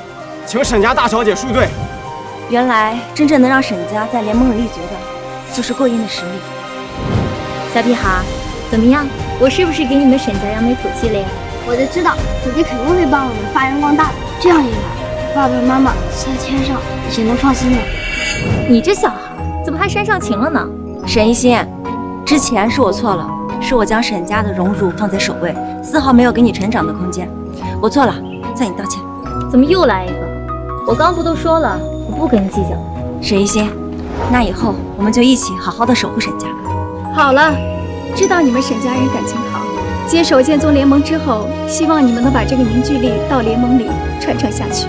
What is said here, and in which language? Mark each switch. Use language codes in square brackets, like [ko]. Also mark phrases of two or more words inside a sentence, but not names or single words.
[zh] 請沈家大小姐恕罪。原來真正能讓沈家在聯盟裡立足的，就是過硬的實力。小屁孩，怎麼樣？我是不是給你們沈家揚眉吐氣了呀？我就知道姐姐肯定會幫我們發揚光大的，這樣一來，爸爸媽媽在天上也能放心了。你這小孩怎麼還煽上情了呢？沈一心，之前是我錯了，是我將沈家的榮辱放在首位，絲毫沒有給你成長的空間。我錯了，向你道歉。怎麼又來一個？我剛不都說了，我不跟你計較。沈一心，那以後我們就一起好好的守護沈家。好了，知道你們沈家人感情好，接手劍宗聯盟之後，希望你們能把這個凝聚力到聯盟裡傳承下去。